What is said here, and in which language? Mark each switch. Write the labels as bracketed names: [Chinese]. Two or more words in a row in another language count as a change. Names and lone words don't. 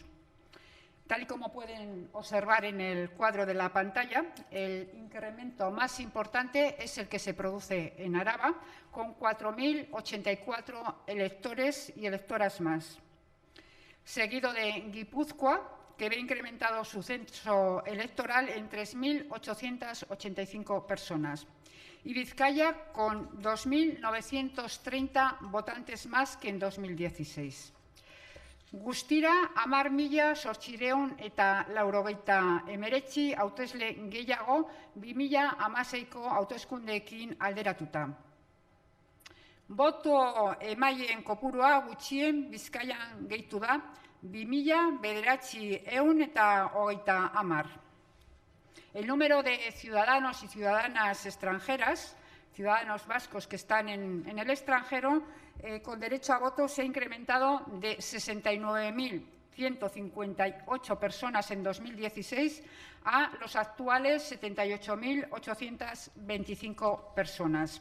[Spanish] Tal y como pueden observar en el cuadro de la pantalla, el incremento más importante es el que se produce en Araba, con 4.084 electores y electoras más. Seguido de Guipúzcoa, que ve incrementado su censo electoral en 3.885 personas. Y Vizcaya, con 2.930 votantes más que en 2016. [Basque] Guztira, 10.889 hautesle gehiago 2016ko hauteskundeekin alderatuta. Boto emaileen kopurua gutxien Bizkaian gehitu da 2.930. [Spanish] El número de ciudadanos y ciudadanas extranjeras, ciudadanos vascos que están en el extranjero, con derecho a voto se ha incrementado de 69.158 personas en 2016 a los actuales 78.825 personas.